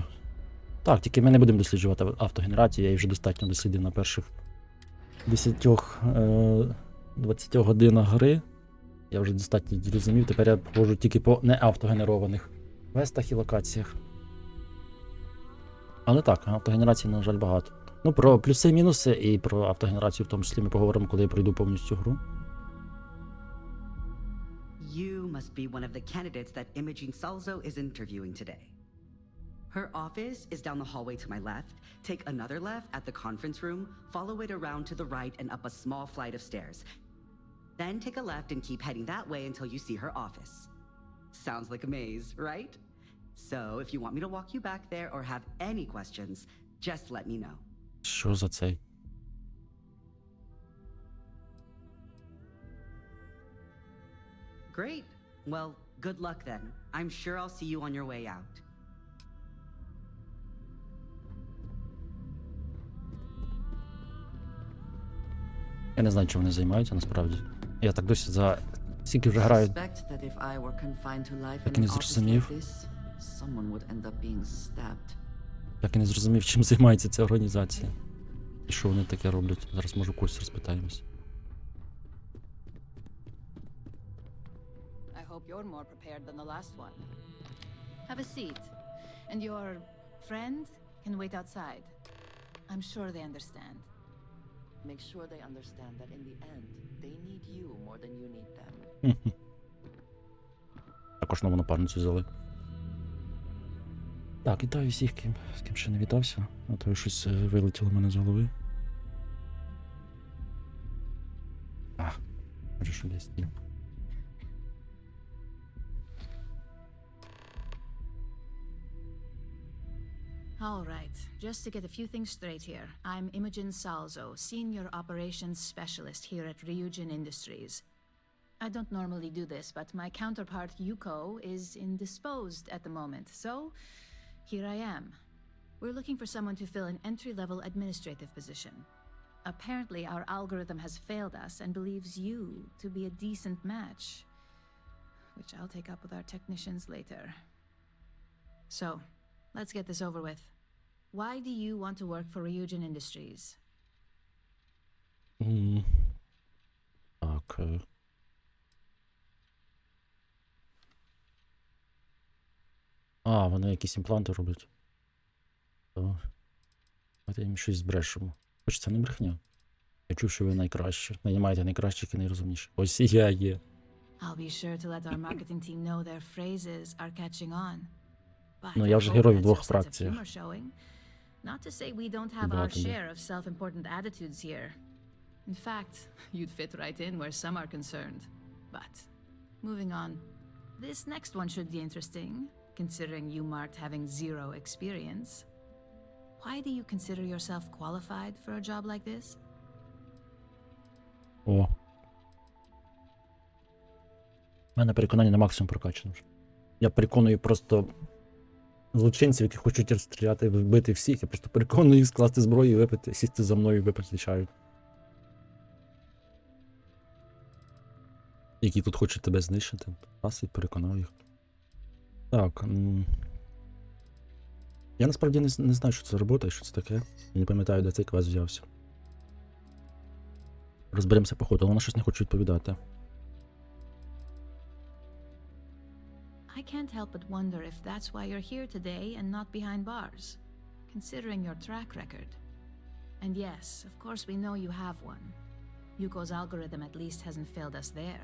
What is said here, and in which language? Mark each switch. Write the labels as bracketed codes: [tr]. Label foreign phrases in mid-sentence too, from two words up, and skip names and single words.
[uk] Так, тільки ми не будемо досліджувати автогенерацію, я її вже достатньо дослідив на перших 10-20 годинах гри. Я вже достатньо зрозумів, тепер я ходжу тільки по неавтогенерованих квестах і локаціях. Але так, автогенерації, на жаль, багато. Ну, про плюси і мінуси і про автогенерацію в тому числі ми поговоримо, коли я пройду повністю гру. [en] You must be one of the candidates that Imogene Salzo is interviewing today. Her office is down the hallway to my left. Take another left at the conference room, follow it around to the right and up a small flight of stairs. Then take a left and keep heading that way until you see her office. Sounds like a maze, right? So if you want me to walk you back there or have any questions, just let me know. [uk] Що за цей? [en] Great. Well, good luck then. I'm sure I'll see you on your way out. [uk] Я не знаю, чим вони займаються насправді. Я так досі за стільки вже граю. Так і не зрозумів. Так і не зрозумів, чим займається ця організація. І що вони таке роблять. Зараз може когось розпитаємось. [en] You're more prepared than the last one. Have a seat, and your friend can wait outside. I'm sure they understand. Make sure they understand that in the end, they need you more than you need them. [uk] Також нову напарницю взяли. Так, вітаю всіх, з ким ще не вітався. А то щось вилетіло в мене з голови. Може, що десь є. [en] All right, just to get a few things straight here. I'm Imogen Salzo, Senior Operations Specialist here at Rіюджин Indasтріз. I don't normally do this, but my counterpart Yuko is indisposed at the moment, so here I am. We're looking for someone to fill an entry-level administrative position. Apparently, our algorithm has failed us and believes you to be a decent match, which I'll take up with our technicians later. So, let's get this over with. Why do you want to work for Rіюджин Indasтріз? [uk] Так. Вони якісь імпланти роблять. Давайте їм щось збрешемо. Хоч це не брехня. Я чув, що ви найкращі. Наймаєте найкращих і найрозумніших. Ось і я є. [en] I'll be sure to let our marketing team know their phrases are catching on. [uk] Ну, я вже герой в двох фракціях. [en] Not to say we don't have our share of self-important attitudes here. In fact, you'd fit right in where some are concerned. But, moving on. This next one should be interesting, considering you marked having 0 experience. Why do you consider yourself qualified for a job like this? [uk] О. У мене переконання на максимум прокачано. Я переконую просто злочинців, які хочуть розстріляти, вбити всіх. Я просто переконую їх скласти зброю і випити, сісти за мною і випити чаю. Які тут хочуть тебе знищити. Раз і переконав їх. Так. Я насправді не знаю, що це за робота і що це таке. Я не пам'ятаю, де цей квест взявся. Розберемося по ходу, але вона щось не хоче відповідати. [en] I can't help but wonder if that's why you're here today and not behind bars, considering your track record. And yes, of course we know you have one. Yuko's algorithm at least hasn't failed us there.